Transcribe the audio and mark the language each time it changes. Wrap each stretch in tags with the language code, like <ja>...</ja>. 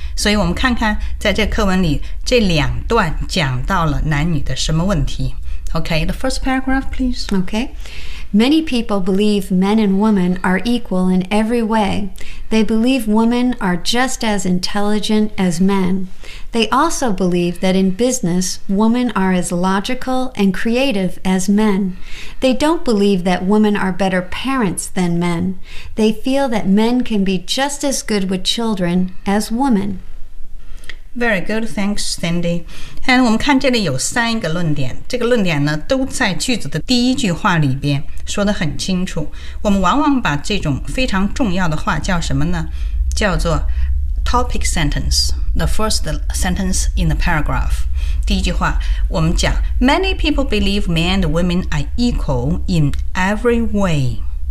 <zh>所以我们看看在这课文里这两段讲到了男女的什么问题。</zh> <en>OK, the first paragraph please. OK, many people believe men and women are equal in every way. They believe women are just as intelligent as men. They also believe that in business, women are as logical and creative as men. They don't believe that women are better parents than men. They feel that men can be just as good with children as women. Very good, thanks, Sandy.</en> <zh>And 我们看这里有三个论点，这个论点呢都在句子的第一句话里边说得很清楚。我们往往把这种非常重要的话叫什么呢？叫做</zh> <en>topic sentence, the first sentence in the paragraph.</en> <zh>第一句话我们讲</zh> <en>Many people believe men and women are equal in every way.</en>